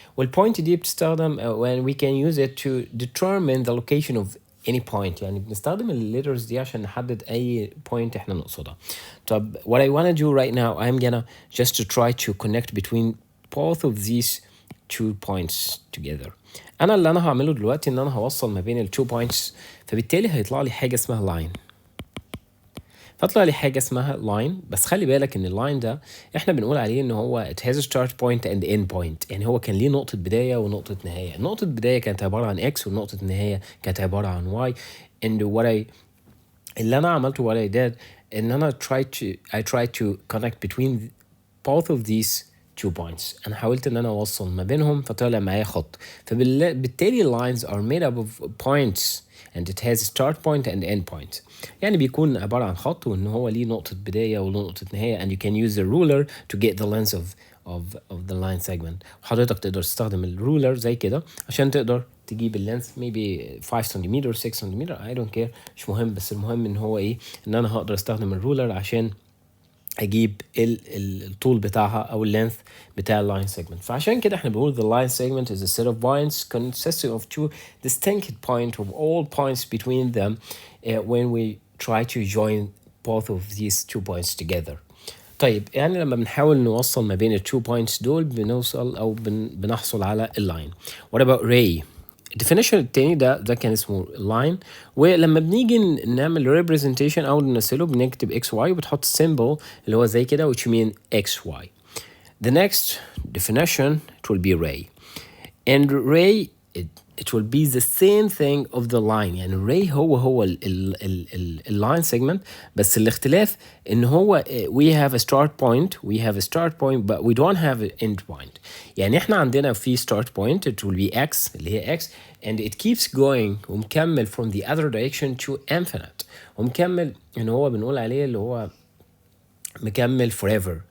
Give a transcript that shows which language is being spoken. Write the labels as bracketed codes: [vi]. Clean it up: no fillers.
[ar] والبوينت دي بتستخدم [en] when we can use it to determine the location of any point. [ar] يعني بنستخدم الليترز دي عشان نحدد اي point احنا نقصدها. طب [en] what I want to do right now, I'm gonna just to try to connect between both of these two points together. [ar] انا اللي انا هعمله دلوقتي ان انا هوصل ما بين التو points، فبالتالي هيطلع لي حاجه اسمها line. فطلع لي حاجه اسمها line، بس خلي بالك ان اللاين ده احنا بنقول عليه ان هو [en] it has a start point and end point. [ar] يعني هو كان ليه نقطه بدايه ونقطه نهايه. نقطه بدايه كانت عباره عن x، ونقطه النهايه كانت عباره عن y. [en] and [ar] اللي انا عملته [en] what I did [ar] ان انا [en] I tried to connect between both of these two points. [ar] انا حاولت ان انا اوصل ما بينهم، فطلع معايا خط. [en] فبالتالي lines are made up of points and it has a start point and end point. [ar] يعني بيكون عبارة عن خط وان هو ليه نقطة بداية ونقطة نهاية، [en] and you can use the ruler to get the length of the line segment. [ar] وحضرتك تقدر تستخدم الرولر زي كده عشان تقدر تجيب اللينث maybe 5 سنتيمتر 6 سنتيمتر [en] I don't care، [ar] مش مهم. بس المهم ان هو ايه، ان انا هقدر استخدم الرولر عشان اجيب الطول بتاعها او اللينث بتاع اللاين سيجمنت. فعشان كده احنا بنقول [en] the line segment is a set of lines consisting of two distinct points of all points between them when we try to join both of these two points together. [ar] طيب يعني لما بنحاول نوصل ما بين التو بوينتس دول بنوصل او بنحصل على اللاين. [en] What about ray؟ [ar] الديفينيشن التاني ده كان اسمه line. ولما بنيجي نعمل representation او نمثله بنكتب xy وبتحط symbol اللي هو زي كده [en] which mean xy. The next definition it will be ray. And ray it will be the same thing of the line. [ar] يعني ray هو اللاين segment، بس الاختلاف ان هو [en] we have a start point but we don't have an end point. [ar] يعني احنا عندنا في [en] start point it will be x اللي هي x and it keeps going [ar] ومكمل [en] from the other direction to infinite. [ar] ومكمل ان هو بنقول عليه اللي هو مكمل forever.